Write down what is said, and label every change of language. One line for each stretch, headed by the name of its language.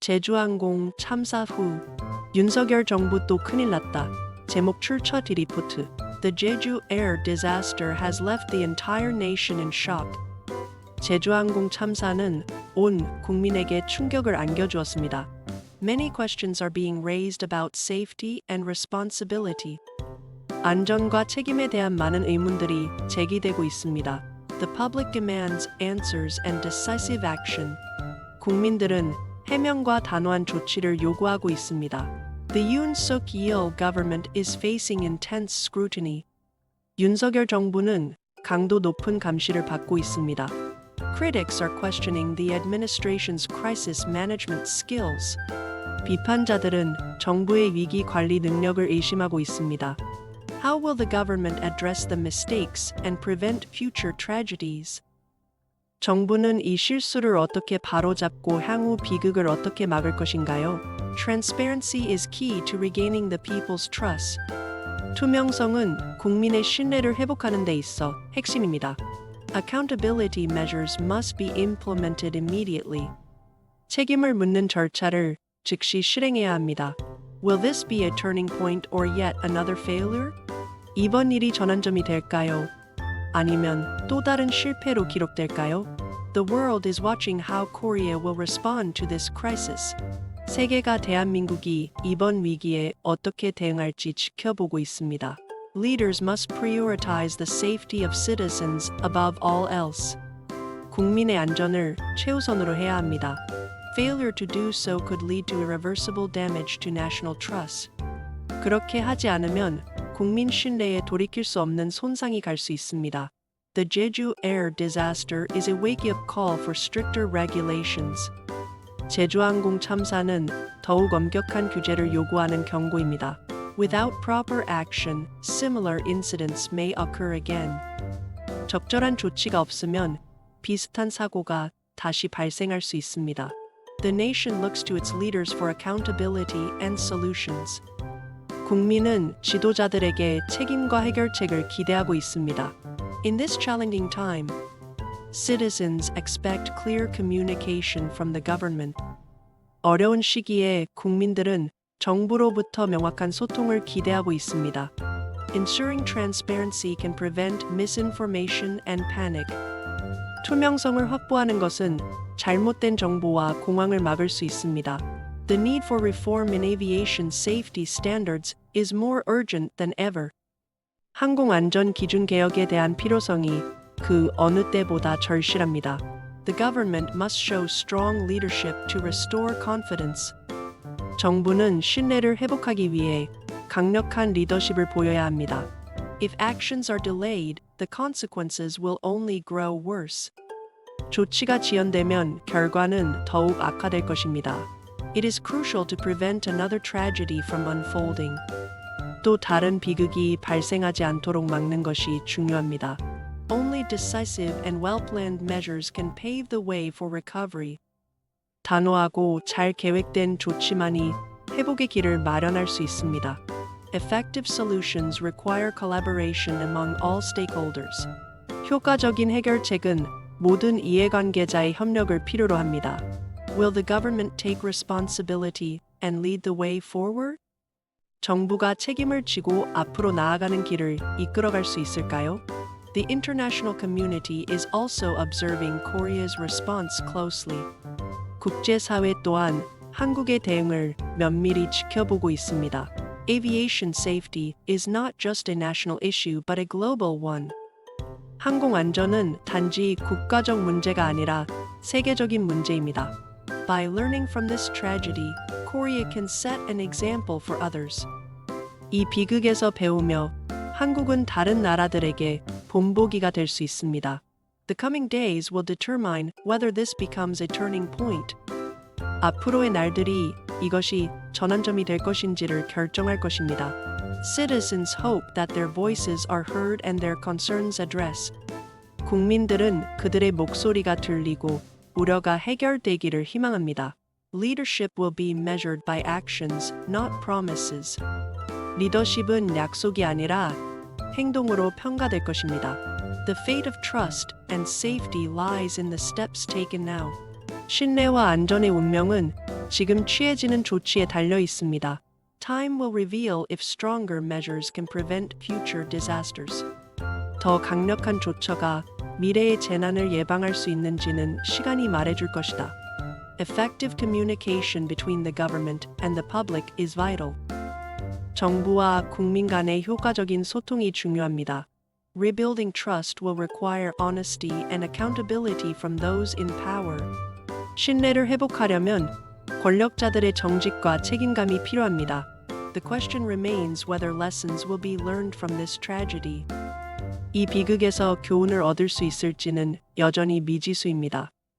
Korean: 제주항공 참사 후 윤석열 정부 또 큰일 났다. 제목 출처 디리포트.
English: The Jeju air disaster has left the entire nation in shock.
Korean: 제주항공 참사는 온 국민에게 충격을 안겨주었습니다.
English: Many questions are being raised about safety and responsibility.
Korean: 안전과 책임에 대한 많은 의문들이 제기되고 있습니다.
English: The public demands answers and decisive action.
Korean: 국민들은 해명과 단호한 조치를 요구하고 있습니다.
English: The Yoon Suk-yeol government is facing intense scrutiny.
Korean: 윤석열 정부는 강도 높은 감시를 받고 있습니다.
English: Critics are questioning the administration's crisis management skills.
Korean: 비판자들은 정부의 위기 관리 능력을 의심하고 있습니다.
English: How will the government address the mistakes and prevent future tragedies?
Korean: 정부는 이 실수를 어떻게 바로잡고 향후 비극을 어떻게 막을 것인가요?
English: Transparency is key to regaining the people's trust.
Korean: 투명성은 국민의 신뢰를 회복하는 데 있어 핵심입니다.
English: Accountability measures must be implemented immediately.
Korean: 책임을 묻는 절차를 즉시 실행해야 합니다.
English: Will this be a turning point or yet another failure?
Korean: 이번 일이 전환점이 될까요? 아니면 또 다른 실패로 기록될까요?
English: The world is watching how Korea will respond to this crisis.
Korean: 세계가 대한민국이 이번 위기에 어떻게 대응할지 지켜보고 있습니다.
English: Leaders must prioritize the safety of citizens above all else.
Korean: 국민의 안전을 최우선으로 해야 합니다.
English: Failure to do so could lead to irreversible damage to national trust.
Korean: 그렇게 하지 않으면 국민 신뢰에 돌이킬 수 없는 손상이 갈 수 있습니다.
English: The Jeju air disaster is a wake-up call for stricter regulations.
Korean: 제주항공 참사는 더욱 엄격한 규제를 요구하는 경고입니다.
English: Without proper action, similar incidents may occur again.
Korean: 적절한 조치가 없으면 비슷한 사고가 다시 발생할 수 있습니다.
English: The nation looks to its leaders for accountability and solutions.
Korean: 국민은 지도자들에게 책임과 해결책을 기대하고 있습니다.
English: In this challenging time, citizens expect clear communication from the government.
Korean: 어려운 시기에 국민들은 정부로부터 명확한 소통을 기대하고 있습니다.
English: Ensuring transparency can prevent misinformation and panic.
Korean: 투명성을 확보하는 것은 잘못된 정보와 공황을 막을 수 있습니다.
English: The need for reform in aviation safety standards is more urgent than ever.
Korean: 항공안전 기준 개혁에 대한 필요성이 그 어느 때보다 절실합니다.
English: The government must show strong leadership to restore confidence.
Korean: 정부는 신뢰를 회복하기 위해 강력한 리더십을 보여야 합니다.
English: If actions are delayed, the consequences will only grow worse.
Korean: 조치가 지연되면 결과는 더욱 악화될 것입니다.
English: It is crucial to prevent another tragedy from unfolding.
Korean: 또 다른 비극이 발생하지 않도록 막는 것이 중요합니다.
English: Only decisive and well-planned measures can pave the way for recovery.
Korean: 단호하고 잘 계획된 조치만이 회복의 길을 마련할 수 있습니다.
English: Effective solutions require collaboration among all stakeholders.
Korean: 효과적인 해결책은 모든 이해관계자의 협력을 필요로 합니다.
English: Will the government take responsibility and lead the way forward?
Korean: 정부가 책임을 지고 앞으로 나아가는 길을 이끌어갈 수 있을까요?
English: The international community is also observing Korea's response closely.
Korean: 국제사회 또한 한국의 대응을 면밀히 지켜보고 있습니다.
English: Aviation safety is not just a national issue but a global one.
Korean: 항공 안전은 단지 국가적 문제가 아니라 세계적인 문제입니다.
English: By learning from this tragedy, Korea can set an example for others.
Korean: 이 비극에서 배우며 한국은 다른 나라들에게 본보기가 될 수 있습니다.
English: The coming days will determine whether this becomes a turning point.
Korean: 앞으로의 날들이 이것이 전환점이 될 것인지를 결정할 것입니다.
English: Citizens hope that their voices are heard and their concerns addressed.
Korean: 국민들은 그들의 목소리가 들리고 우려가 해결되기를 희망합니다.
English: Leadership will be measured by actions, not promises.
Korean: 리더십은 약속이 아니라 행동으로 평가될 것입니다.
English: The fate of trust and safety lies in the steps taken now.
Korean: 신뢰와 안전의 운명은 지금 취해지는 조치에 달려 있습니다.
English: Time will reveal if stronger measures can prevent future disasters.
Korean: 더 강력한 조처가 미래의 재난을 예방할 수 있는지는 시간이 말해줄 것이다.
English: Effective communication between the government and the public is vital.
Korean: 정부와 국민 간의 효과적인 소통이 중요합니다.
English: Rebuilding trust will require honesty and accountability from those in power.
Korean: 신뢰를 회복하려면 권력자들의 정직과 책임감이 필요합니다.
English: The question remains whether lessons will be learned from this tragedy.
Korean: 이 비극에서 교훈을 얻을 수 있을지는 여전히 미지수입니다.